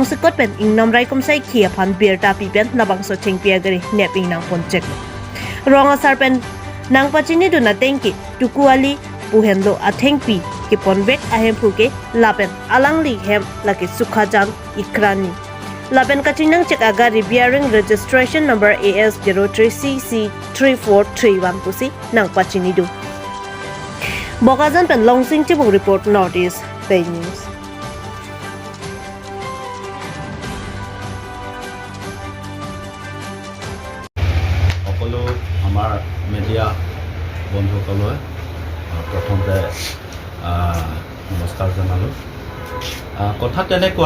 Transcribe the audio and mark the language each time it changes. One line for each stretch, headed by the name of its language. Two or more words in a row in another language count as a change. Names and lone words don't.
Karbi: sikot pen ingnam rai komsai khia phan beer ta pi pen labang so chengpia gari neping nang ponchek ronga sarpen nang pachini du na tengki tukuali puhenlo athengpi ke ponbek ahem phuke lapen alangli hem laki sukhajan ikrani Laben kachinang check agari bearing
English: registration number
Karbi: AS03CC3431 pusi nang pachinidu. Bokazan pen longsing chibung report Northeast Bay News.
Assamese: সকলো আমাৰ মিডিয়া বন্ধুসকললৈ প্ৰথমতে নমস্কাৰ জনালোঁ কথা তেনেকুৱা